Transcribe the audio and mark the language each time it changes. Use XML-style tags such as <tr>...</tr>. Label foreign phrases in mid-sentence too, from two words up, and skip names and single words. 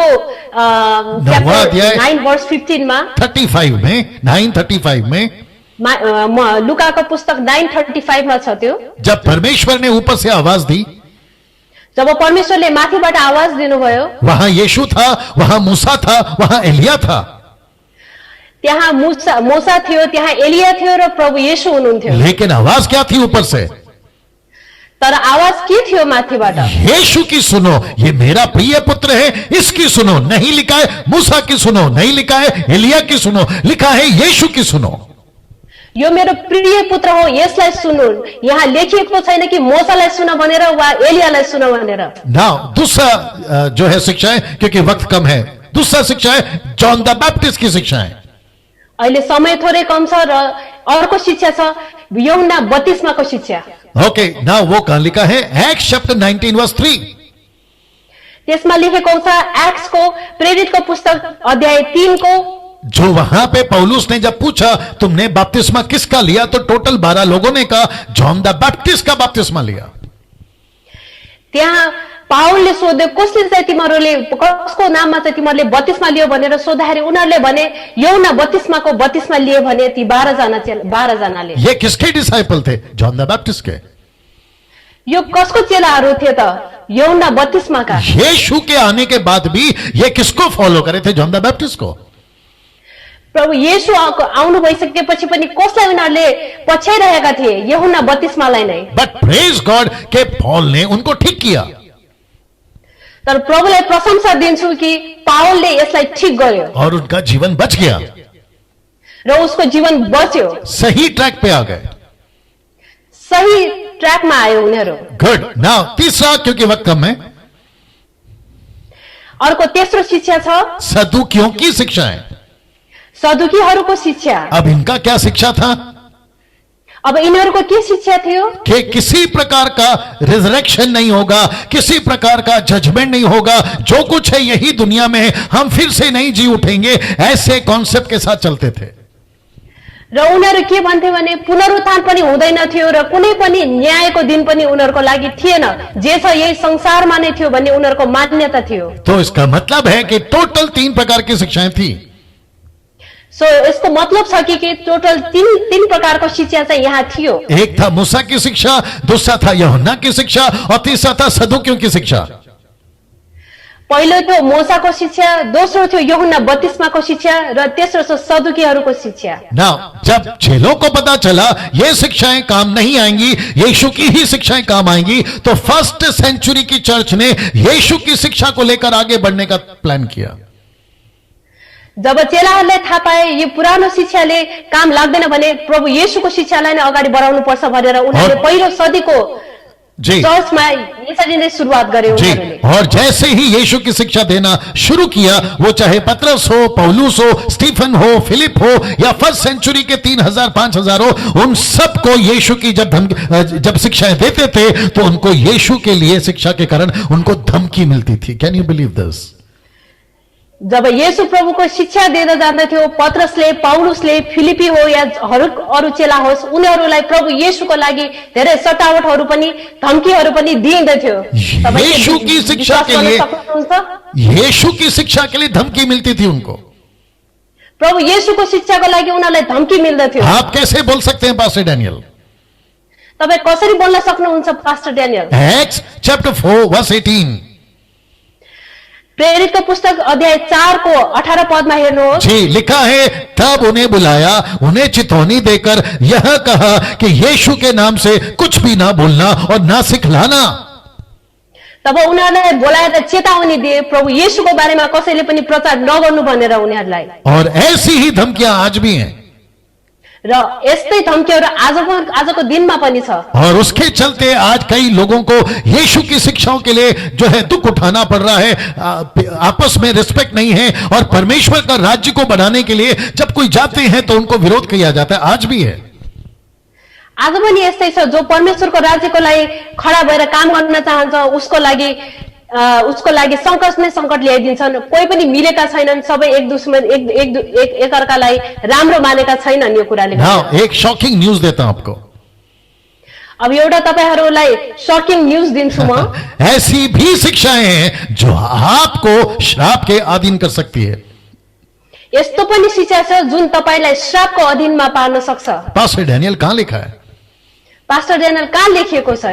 <hi>9वां अध्याय</hi> <ne>9 वर्ष 15 मा,</ne> <hi>35 में, 9:35 में,</hi> <ne>लुकाको पुस्तक 9:35 मा छ त्यो।</ne> <hi>जब परमेश्वर ने ऊपर से आवाज दी,</hi> <ne>जब परमेश्वरले माथिबाट आवाज दिनुभयो,</ne> <hi>वहां यीशु था, वहां मूसा था, वहां एलिया था।</hi> <ne>त्यहाँ मूसा थियो, त्यहाँ एलिया थियो र प्रभु येशू हुनुहुन्थ्यो।</ne> <hi>लेकिन आवाज क्या थी ऊपर से?</hi> <ne>तर आवाज के थियो माथिबाट?</ne> <hi>यीशु की सुनो, ये मेरा प्रिय पुत्र है, इसकी सुनो। नहीं लिखा है मूसा की सुनो, नहीं लिखा है एलिया की सुनो, लिखा है यीशु की सुनो।</hi> <ne>यो मेरो प्रिय पुत्र हो, यसलाई सुन्नु। यहाँ लेखिएको छैन कि मूसालाई सुन भनेर वा एलियालाई सुन भनेर।</ne> <hi>नाउ दूसरा जो है शिक्षा है, क्योंकि वक्त कम है, दूसरा शिक्षा है जॉन द बैप्टिस्ट की शिक्षा है।</hi> <ne>अहिले समय थोरै कम छ र अर्को शिक्षा छ यूहन्ना बत्तीसमाको शिक्षा।</ne> <en>Okay, now</en> <hi>वो कहां लिखा है?</hi> <en>Acts chapter 19 verse 3.</en> <ne>त्यसमा लेखेको छ एक्ट्सको प्रेरितको पुस्तक अध्याय 3 को,</ne> <hi>जो वहां पे पौलुस ने जब पूछा तुमने बपतिस्मा किसका लिया, तो टोटल 12 लोगों ने कहा जॉन द बैप्टिस्ट का बपतिस्मा लिया।</hi> <ne>त्यहाँ पाउलले सोध्यो कसले चाहिँ तिमीहरूले कसको नाममा चाहिँ तिमीहरूले बत्तीसमा लियो भनेर सोद्धाखेरि उनीहरूले भने यूहन्ना बत्तीसमाको बत्तीसमा लिए भने ती 12 जनाले।</ne> <hi>ये किसके डिसाइपल थे? जॉन द बैप्टिस्ट के।</hi> <ne>यो कसको चेलाहरू थिए त? यूहन्ना बत्तीसमाका।</ne> <hi>यीशु के आने के बाद भी ये किसको फॉलो करे थे? जॉन द बैप्टिस्ट को।</hi> <ne>प्रभु येशू आउनु भइसकेपछि पनि कसलाई उनीहरूले पछ्याइरहेका थिए? यूहन्ना बत्तीसमालाई नै।</ne> <en>But praise God</en> <hi>के पॉल ने उनको ठीक किया।</hi> <ne>तर प्रभुलाई प्रशंसा दिन्छु कि पाउलले यसलाई ठीक गर्यो</ne> <hi>और उनका जीवन बच गया,</hi> <ne>र उसको जीवन बच्यो,</ne> <hi>सही ट्रैक पे आ गए।</hi> <ne>सही ट्र्याकमा आयो उनीहरू।</ne> <hi>गुड। नाउ तीसरा, क्योंकि वक्त कम है,</hi> <ne>अर्को तेस्रो शिक्षा छ</ne> <hi>सदुकियों की शिक्षा है।</hi> <ne>सदुकीहरूको शिक्षा।</ne> <hi>अब इनका क्या शिक्षा था?</hi> <ne>अब यिनीहरूको के शिक्षा थियो?</ne> <hi>कि किसी प्रकार का रिजरेक्शन नहीं होगा, किसी प्रकार का जजमेंट नहीं होगा, जो कुछ है यही दुनिया में है, हम फिर से नहीं जी उठेंगे, ऐसे कॉन्सेप्ट के साथ चलते थे।</hi> <ne>र उनीहरू के भन्थे भने पुनरुत्थान पनि हुँदैन थियो र कुनै पनि न्यायको दिन पनि उनीहरूको लागि थिएन, जे छ यही संसारमा नै थियो भन्ने उनीहरूको मान्यता थियो।</ne> <hi>तो इसका मतलब है कि टोटल 3 प्रकार की शिक्षाएं थी।</hi> <ne>सो यसको मतलब छ कि टोटल तीन प्रकारको शिक्षा चाहिँ यहाँ थियो।</ne> <hi>एक था मूसा की शिक्षा, दूसरा था यूहन्ना की शिक्षा, और तीसरा था सदुकियों की शिक्षा।</hi> <ne>पहिलो थियो मूसाको शिक्षा, दोस्रो थियो यूहन्ना बत्तीसमाको शिक्षा र तेस्रो छ सदुकीहरूको शिक्षा।</ne> <hi>ना जब चेलों को पता चला ये शिक्षाएं काम नहीं आएंगी, यीशु की ही शिक्षाएं काम आएंगी, तो</hi> <en>first century</en> <hi>की चर्च ने यीशु की शिक्षा को लेकर आगे बढ़ने का प्लान किया।</hi> <ne>जब चेलाहरूले थाहा पाए यो पुरानो शिक्षाले काम लाग्दैन भने प्रभु येशूको शिक्षालाई नै अगाडि बढाउनु पर्छ भनेर उनीहरूले पहिलो सदीको चर्चमा यसरी नै सुरुवात गरे उनीहरूले।</ne> <hi>और जैसे ही यीशु की शिक्षा देना शुरू किया, वो चाहे पतरस हो, पौलुस हो, स्टीफन हो, फिलिप हो, या</hi> <en>first century</en> <hi>के 3000 5000 हो, उन सबको यीशु की जब शिक्षाएं देते थे तो उनको यीशु के लिए शिक्षा के कारण उनको धमकी मिलती थी।</hi> <en>Can you believe this?</en> <ne>जब येशू प्रभुको शिक्षा दिँदै जाँदथ्यो, पतरसले, पौलुसले, फिलिपी हो या अरू चेला होस्, उनीहरूलाई प्रभु येशूको लागि धेरै सतावटहरू पनि धम्कीहरू पनि दिइँदथ्यो।</ne> <hi>यीशु की शिक्षा के लिए, यीशु की शिक्षा के लिए धमकी मिलती थी उनको।</hi> <ne>प्रभु येशूको शिक्षाको लागि उनीहरूलाई धम्की मिल्दथ्यो।</ne> <hi>आप कैसे बोल सकते हैं पास्टर डैनियल?</hi> <ne>तपाईँ कसरी बोल्न सक्नुहुन्छ पास्टर डैनियल?</ne> <en>Acts chapter 4 verse 18.</en> <hi>प्रेरित का पुस्तक</hi> <ne>अध्याय 4 को 18 पद में हेर्नुहोस्।</ne> <hi>जी, लिखा है तब उन्हें बुलाया, उन्हें चितौनी देकर यह कहा कि यीशु के नाम से कुछ भी ना बोलना और ना सिखलाना।</hi> <ne>तब उनीहरूलाई बोलाएर चेतावनी दिए प्रभु येशूको बारेमा कसैले पनि प्रचार नगर्नु भनेर उनीहरूलाई।</ne> <hi>और ऐसी ही धमकियां आज भी हैं।</hi> <ne>र यस्तै धम्कीहरू आजको दिनमा पनि छ।</ne> <hi>और उसके चलते आज कई लोगों को यीशु की शिक्षाओं के लिए जो है दुख उठाना पड़ रहा है। आपस में रिस्पेक्ट नहीं है, और परमेश्वर का राज्य को बढ़ाने के लिए जब कोई जाते हैं तो उनको विरोध किया जाता है। आज भी है।</hi> <ne>आज पनि यस्तै छ, जो परमेश्वरको राज्यको लागि खडा भएर काम गर्न चाहन्छ उसको लागि संकट नै संकट ल्याइदिन्छन्। कोही पनि मिलेका छैनन्, सबै एक दुश्मन एक अर्कालाई राम्रो मानेका छैनन्। यो कुराले</ne> <en>Now,</en> <hi>एक</hi> <en>shocking news</en> <hi>देता हूं आपको।</hi> <ne>अब एउटा तपाईहरुलाई</ne> <en>shocking news</en> <ne>दिन्छु म।</ne> <hi>ऐसी भी शिक्षाएं हैं जो आपको श्राप के अधीन कर सकती है।</hi> <ne>यस्तो पनि शिक्षा छ जुन तपाईलाई श्रापको अधीनमा पार्न सक्छ।</ne> <hi>पास्टर डैनियल कहां लिखा है?</hi> <ne>पास्टर डेनियल कहाँ लेखिएको छ?</ne>